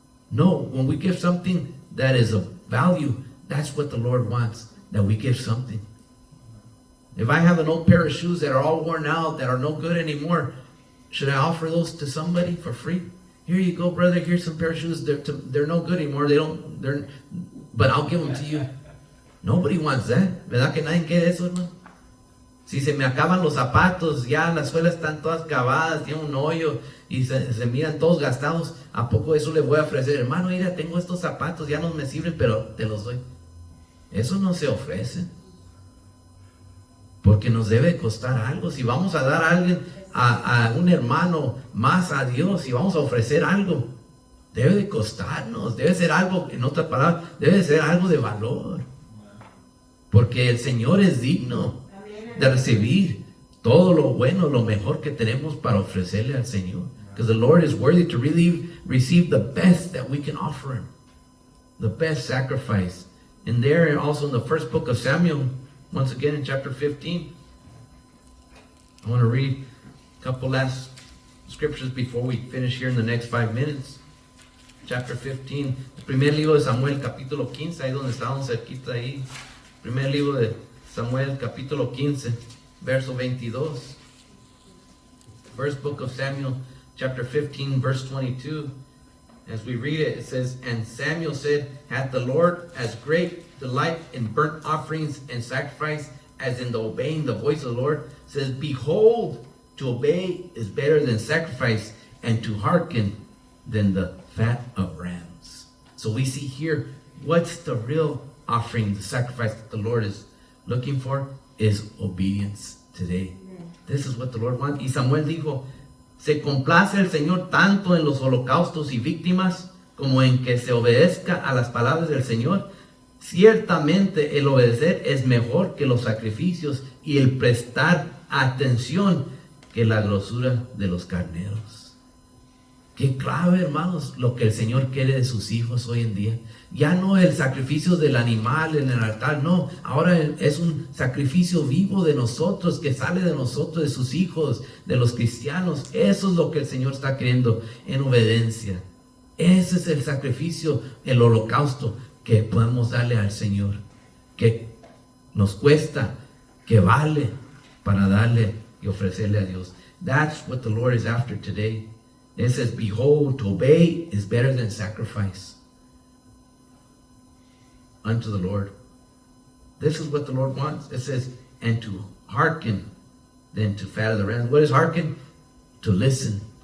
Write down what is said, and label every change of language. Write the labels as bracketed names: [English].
[English] No, when we give something that is of value, that's what the Lord wants, that we give something. If I have an old pair of shoes that are all worn out, that are no good anymore, should I offer those to somebody for free? Here you go, brother, here's some pair of shoes, they're no good anymore, but I'll give them to you. Nobody wants that. [Spanish] ¿Verdad que nadie quiere eso, hermano? Si se me acaban los zapatos, ya las suelas están todas acabadas, tiene un hoyo y se miran todos gastados, ¿a poco eso le voy a ofrecer? Hermano, mira, tengo estos zapatos, ya no me sirven, pero te los doy. Eso no se ofrece. Porque nos debe costar algo. Si vamos a dar a alguien, a un hermano más a Dios, si vamos a ofrecer algo, debe de costarnos, debe ser algo, en otras palabras, debe ser algo de valor. Porque el Señor es digno de recibir todo lo bueno, lo mejor que tenemos para ofrecerle al Señor. [English] Because the Lord is worthy to really receive the best that we can offer Him. The best sacrifice. And there also in the first book of Samuel, once again in chapter 15, I want to read a couple last scriptures before we finish here in the next 5 minutes. Chapter 15, [Spanish] el primer libro de Samuel, capítulo 15, ahí donde estábamos cerquita ahí. Primer libro de Samuel, capítulo 15, verso 22. [English] First book of Samuel, chapter 15, verse 22. As we read it, it says, And Samuel said, Hath the Lord as great delight in burnt offerings and sacrifice as in the obeying the voice of the Lord? It says, Behold, to obey is better than sacrifice, and to hearken than the fat of rams. So we see here, what's the real offering, the sacrifice that the Lord is looking for is obedience today. This is what the Lord wants. [Spanish] Y Samuel dijo, se complace el Señor tanto en los holocaustos y víctimas como en que se obedezca a las palabras del Señor. Ciertamente el obedecer es mejor que los sacrificios y el prestar atención que la grosura de los carneros. Qué clave, hermanos, lo que el Señor quiere de sus hijos hoy en día. Ya no el sacrificio del animal en el altar, no. Ahora es un sacrificio vivo de nosotros, que sale de nosotros, de sus hijos, de los cristianos. Eso es lo que el Señor está queriendo en obediencia. Ese es el sacrificio, el holocausto que podemos darle al Señor. Que nos cuesta, que vale para darle y ofrecerle a Dios. [English] That's what the Lord is after today. It says, Behold, to obey is better than sacrifice unto the Lord. This is what the Lord wants. It says, and to hearken than to fat of the rams. What is hearken? To listen.